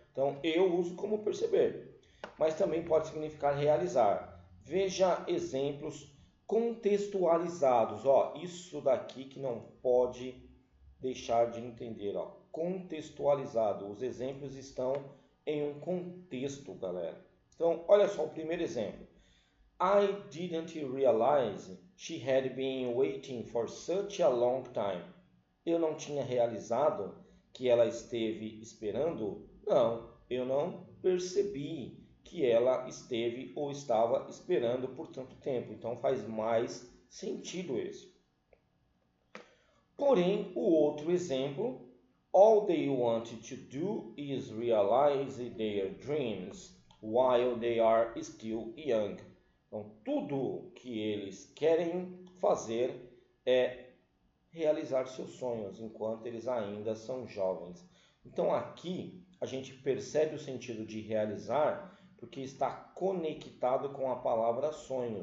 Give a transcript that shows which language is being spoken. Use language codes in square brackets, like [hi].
[pt] Então eu uso como perceber, mas também pode significar realizar. Veja exemplos contextualizados. Ó, isso daqui que não pode deixar de entender. Ó. Contextualizado. Os exemplos estão em um contexto, galera. Então, olha só o primeiro exemplo. [en] I didn't realize she had been waiting for such a long time. [pt] Eu não tinha realizado que ela esteve esperando? Não, eu não percebi que ela esteve ou estava esperando por tanto tempo. Então faz mais sentido isso. Porém, o outro exemplo, [en] all they wanted to do is realize their dreams while they are still young. [pt] Então, tudo que eles querem fazer é realizar seus sonhos enquanto eles ainda são jovens. Então, aqui a gente percebe o sentido de realizar porque está conectado com a palavra sonho.